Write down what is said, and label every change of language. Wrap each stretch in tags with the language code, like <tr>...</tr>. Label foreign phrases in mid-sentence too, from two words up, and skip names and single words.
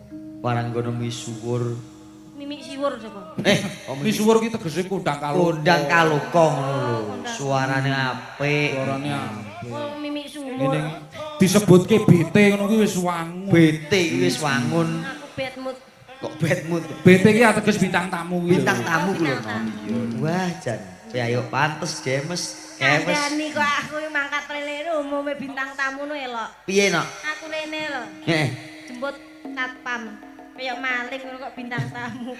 <jv>Waranggono misuwur. mimik siwur sapa Misuwur ki tegese kondang kalung. Kondang kaloka ngono lho. Suarane apik. Suarane apik. oh mimik siwur Ngene disebutke BT ngono kuwi wis wangun. BT iki wis wangun. aku</jv> <en>bad mood</en> <jv>Kok</jv> <en>bad mood.</en> <jv>BT ki ateges bintang tamu kuwi. Bintang tamu ku lho. Bintang tamu. Wah, jan. Ayo pantes James. Kemes. kandhani kok aku mangkat rene umume bintang tamu no elok Piye no? aku rene lho jemput satpam kaya maling ngono kok bintang tamu</jv>